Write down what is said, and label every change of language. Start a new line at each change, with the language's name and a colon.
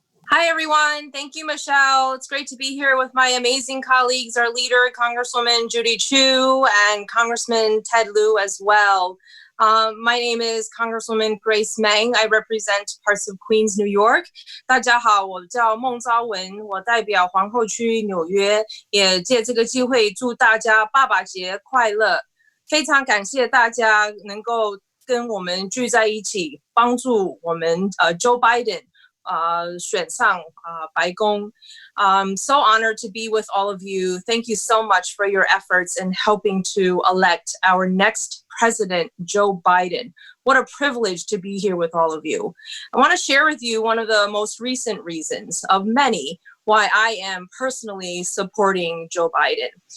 English: Hi, everyone. Thank you, Michelle. It's great to be here with my amazing colleagues, our leader, Congresswoman Judy Chu, and Congressman Ted Lieu as well. My name is Congresswoman Grace Meng. I represent parts of Queens, New York.
Chinese: 大家好，我叫孟昭文，我代表皇后区纽约，也借这个机会祝大家爸爸节快乐。非常感谢大家能够跟我们聚在一起，帮助我们Joe Biden 选上白宫。
English: I'm so honored to be with all of you. Thank you so much for your efforts in helping to elect our next president, Joe Biden. What a privilege to be here with all of you. I want to share with you one of the most recent reasons of many why I am personally supporting Joe Biden.